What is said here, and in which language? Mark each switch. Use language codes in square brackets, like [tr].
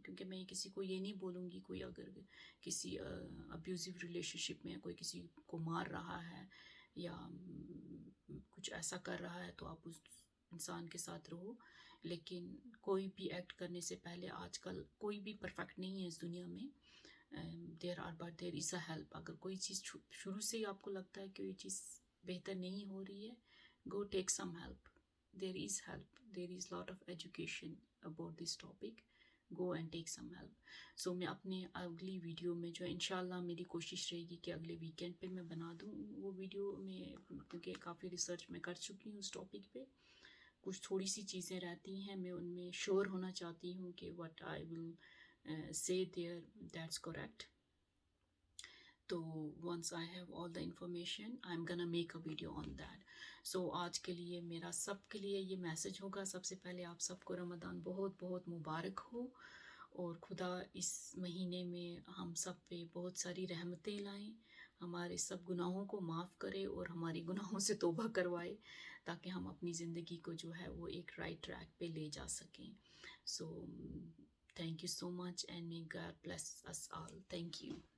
[ur] کیونکہ میں کسی کو یہ نہیں بولوں گی، کوئی اگر کسی ابیوزو ریلیشن شپ میں کوئی کسی کو مار رہا ہے یا کچھ ایسا کر رہا ہے تو آپ اس انسان کے ساتھ رہو، لیکن کوئی بھی ایکٹ کرنے سے پہلے، آج کل کوئی بھی پرفیکٹ نہیں ہے اس دنیا میں، [en] There is a help. [ur] اگر کوئی چیز شروع سے ہی آپ کو لگتا ہے کہ یہ چیز بہتر نہیں ہو رہی ہے، [en] Go take some help. There is help. There is lot of education about this topic. Go and take some help. So [ur] میں اپنے اگلی ویڈیو میں جو انشاءاللہ میری کوشش رہے گی کہ اگلے ویکینڈ پہ میں بنا دوں وہ ویڈیو میں، کیونکہ کافی ریسرچ میں کر چکی ہوں اس ٹاپک پہ. کچھ تھوڑی سی چیزیں رہتی ہیں، میں ان میں شور ہونا چاہتی ہوں کہ [en] What I will say there, that's correct. [ur] تو [en] once I have all the information I'm gonna make a video on that. So [ur] آج کے لیے میرا سب کے لیے یہ میسج ہوگا، سب سے پہلے آپ سب کو رمضان بہت بہت مبارک ہو، اور خدا اس مہینے میں ہم سب پہ بہت ساری رحمتیں لائیں، ہمارے سب گناہوں کو معاف کرے اور ہماری گناہوں سے توبہ کروائے، تاکہ ہم اپنی زندگی کو جو ہے وہ ایک رائٹ ٹریک پہ لے جا سکیں. [en] So thank you so much and may God bless us all. Thank you.